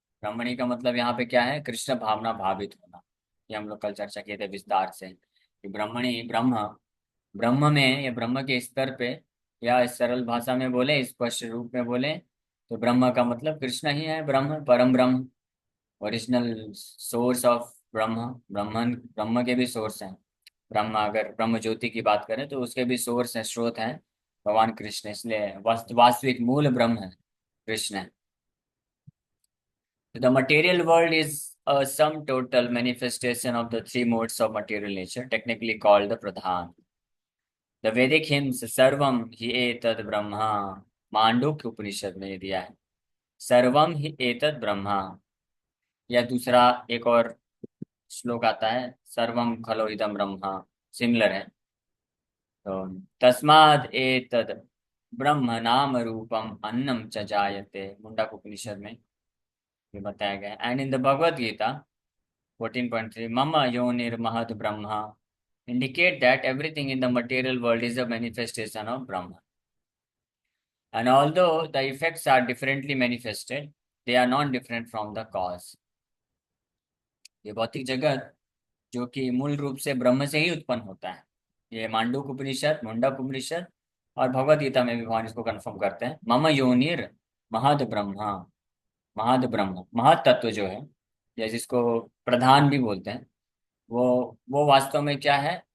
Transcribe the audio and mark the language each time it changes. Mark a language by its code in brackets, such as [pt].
[hi] ब्रह्मणी का मतलब यहाँ पे क्या है? कृष्ण भावना भावित होना। ये हम लोग कल चर्चा किए थे विस्तार से कि ब्रह्मणी, ब्रह्म, ब्रह्म में या ब्रह्म के स्तर पे, या इस सरल भाषा में बोले, स्पष्ट रूप में बोले, तो ब्रह्म का मतलब कृष्ण ही है। ब्रह्म, परम ब्रह्म, ओरिजिनल सोर्स ऑफ ब्रह्म। ब्रह्मन, ब्रह्म के भी सोर्स हैं। ब्रह्म, अगर ब्रह्म ज्योति की बात करें तो उसके भी सोर्स हैं, स्रोत हैं भगवान कृष्ण। इसलिए वास्तविक मूल ब्रह्म है, कृष्ण है। [en] The material world is a sum total manifestation of the three modes of material nature, technically called the pradhan. The Vedic hymns [sa] सर्वम हि एतद् ब्रह्मा, [hi] मांडूक्य उपनिषद में दिया है सर्वम हि एतद् ब्रह्मा। या दूसरा एक और श्लोक आता है [sa] सर्वम खलो इदम ब्रह्मा, [hi] सिमिलर है। [sa] तो तस्माद एतद् ब्रह्म नाम रूपम अन्नम च जायते, [hi] मुंडक उपनिषद में ये बताया गया है। [en] And in the Bhagavad Gita 14.3, मम योनिर्महद् ब्रह्मा, indicate that everything in the material world is a manifestation of Brahma. And although the effects are differently manifested, they are not different from the cause. [hi] ये भौतिक जगत जो कि मूल रूप से ब्रह्म से ही उत्पन्न होता है, ये मांडूक उपनिषद, मुंडक उपनिषद और भगवद गीता में भी भगवान इसको कंफर्म करते हैं। मम योनिर महद ब्रह्मा, महद ब्रह्म, महद तत्व जो है, या जिसको प्रधान भी बोलते हैं, वो वास्तव में क्या है?